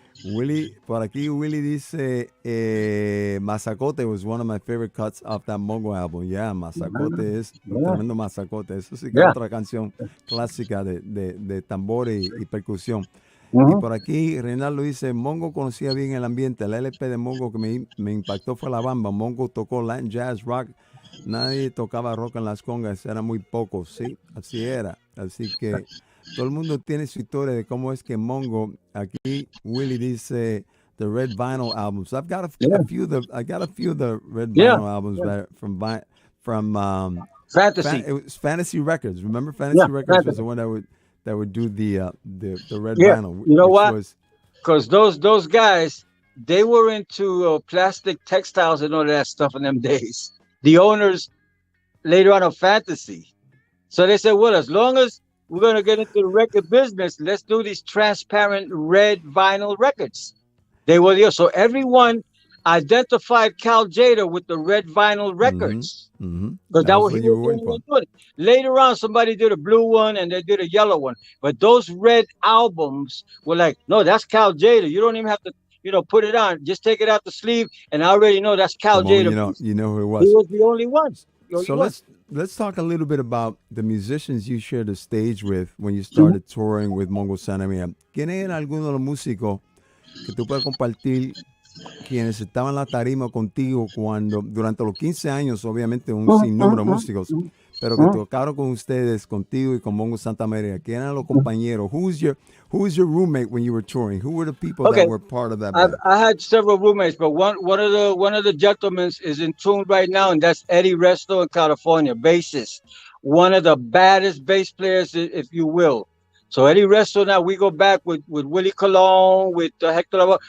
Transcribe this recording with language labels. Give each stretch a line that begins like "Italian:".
Spanish: Willie, por aquí Willie dice,
English: Mazacote was one of my favorite cuts off that Mongo album.
Spanish: Yeah, Mazacote es un tremendo Mazacote. Eso sí que es otra canción clásica de tambor y percusión. Y por aquí Reinaldo dice, Mongo conocía bien el ambiente. El LP de Mongo que me impactó fue La Bamba. Mongo tocó Latin Jazz, Rock. Nadie tocaba rock en las congas, eran muy pocos, sí, así era. Así que todo el mundo tiene su historia de cómo es que Mongo, aquí Willie dice,
English: the Red Vinyl albums. I've got a few of the Red Vinyl albums from Fantasy. It was Fantasy Records. Remember, Fantasy Records was the one that would do the Red Vinyl. You know what? Because those guys, they were into plastic textiles and all that stuff in them days. The owners later on of Fantasy. So they said, well, as long as we're going to get into the record business, let's do these transparent red vinyl records. They were there. So everyone identified Cal Tjader with the red vinyl records. Because that was what you were doing. Later on, somebody did a blue one and they did a yellow one. But those red albums were like, no, that's Cal Tjader. You don't even have to, put it on. Just take it out the sleeve, and I already know that's Cal Tjader. You know who it was. He was the only one. Let's talk a little bit about the musicians you shared the stage with when you started touring with Mongo Santamaria.
Spanish: ¿Quién eran algunos de los músicos que tú puedes compartir quienes estaban en la tarima contigo durante los 15 años, obviamente un sinnúmero de músicos, pero que tocaron con ustedes, contigo y con Mongo Santamaria? ¿Quién eran los compañeros?
English: Who was your roommate when you were touring? Who were the people that were part of that band? I had several roommates, but one of the gentlemen is in tune right now, and that's Eddie Resto in California, bassist. One of the baddest bass players, if you will. So Eddie Resto, now we go back with Willie Colon, with Hector.